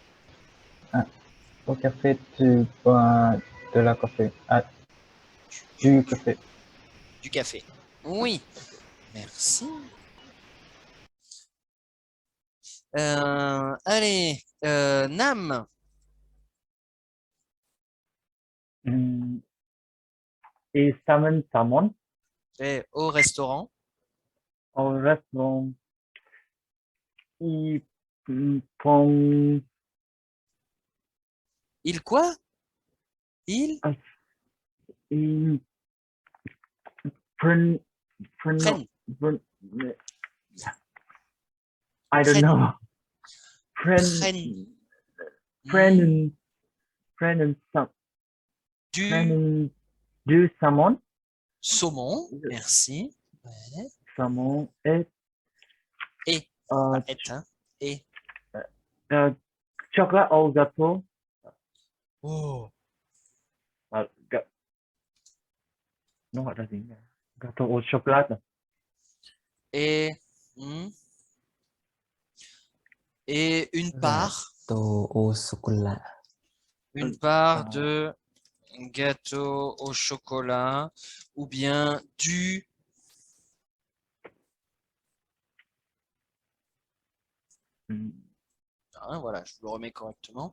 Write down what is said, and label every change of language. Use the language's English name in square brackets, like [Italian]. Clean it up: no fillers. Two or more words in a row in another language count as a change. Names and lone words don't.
[French] Au café, tu bois de la café. Du café. Du café. Oui, merci. Allez, Nam. [English] Is salmon salmon? [French] Et au restaurant. Au restaurant. Il prend. Il quoi? Il Il prend. prennent. [English] I don't know. [French] Prennent. Du salmon. Saumon, merci. Ouais. Salmon et. Pas et, hein. Et. Chocolat au gâteau. Oh. [Vietnamese] Nó gọi là gì nhỉ? [French] Gâteau au chocolat. Et une part. Gâteau au chocolat. Une part de gâteau au chocolat ou bien du hein, voilà, je le remets correctement.